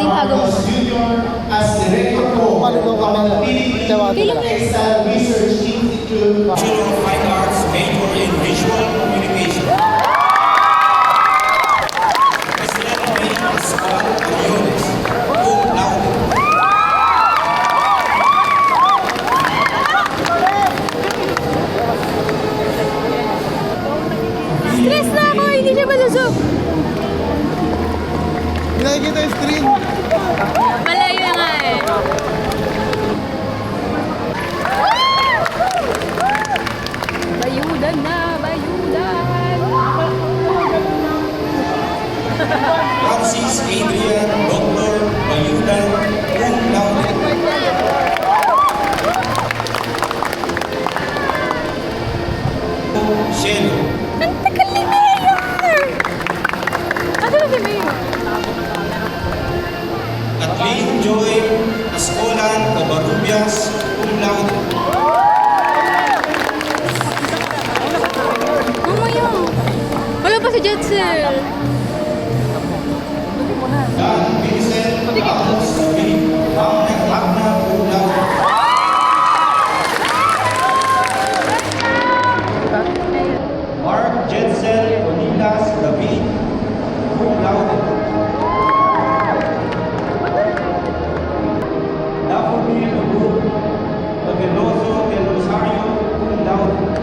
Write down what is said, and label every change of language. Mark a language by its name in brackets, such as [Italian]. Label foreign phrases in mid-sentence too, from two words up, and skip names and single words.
[English] Marcos Jr. as Director of the Philippine Textile Research Institute. Bachelor of Fine Arts, major in Visual Communication. President of Pascual Aviones, [Latin] cum laude. [Filipino] Stress na ako, hindi siya malusog. Hindi nakikita yung screen. Malayo na nga eh. Bayudan na, bayudan. [English] Francis Adrian, Dr. [Latin] Bayudan, cum laude. [Filipino] Shelo. Ang tagal ni Mayor! Ano ba si Mayor? [English] Kathleen Joy Ascolan Covarrubias, [Latin] cum laude. [Filipino] Mamaya. Wala pa si Jetzel. [English] Dan Vincent Ramos David, [Latin] Magna cum laude. [English] Mark Jetzel Onilas David, [Latin] cum laude. [English] Daphne Lubuk Veloso del Rosario, [Latin] cum laude.